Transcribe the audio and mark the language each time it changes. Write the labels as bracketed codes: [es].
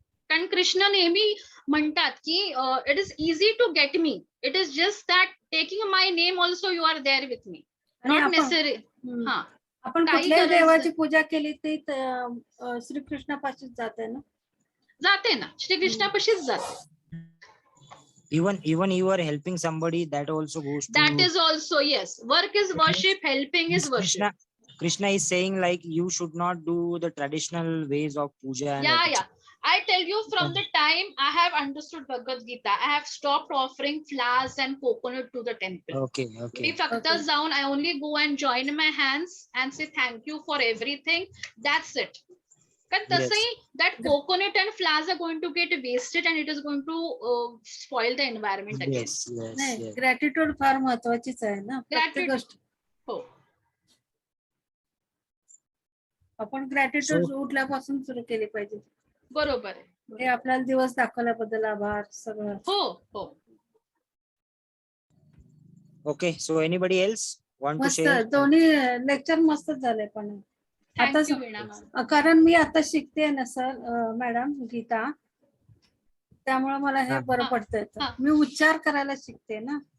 [mr] कारण कृष्ण नेहमी म्हणतात की [en] It is easy to get me, it is just that taking my name also you are there with me, not necessary. हा, [mr] आपण कुठल्याही देवाची पूजा केली ती श्रीकृष्णापाशीच जाते ना. जाते ना, श्रीकृष्णापाशीच जाते. [en] Even you are helping somebody, that also goes to. That is also, yes, work is worship, helping is worship. Krishna is saying like you should not do the traditional ways of puja. And Yeah. I tell you, from the time I have understood Bhagavad Gita, I have stopped offering flowers and coconut to the temple. Okay. [mr] मी फक्त जाऊन [en] I only go and join my hands and say thank you for everything. That's it. Because [mr] तसंही [en] that coconut and flowers are going to get wasted and it is going to spoil the environment again. Yes. [mr] Gratitude फार महत्वाचीच आहे ना प्रत्येक गोष्ट. हो, आपण gratitude उठल्यापासून सुरू केली पाहिजे. बरोबर आहे. हे आपल्याला दिवस दाखवल्याबद्दल आभार सगळं. हो. [en] Okay, so anybody else want to [mr] मस्त [en] share? [mr] दोन्ही लेक्चर मस्तच झाले. पण [en] Thank you, Veena ma'am. [mr] कारण मी आता शिकते ना सर मॅडम गीता, त्यामुळे मला हे बरं पडतंय. मी उच्चार करायला शिकते ना.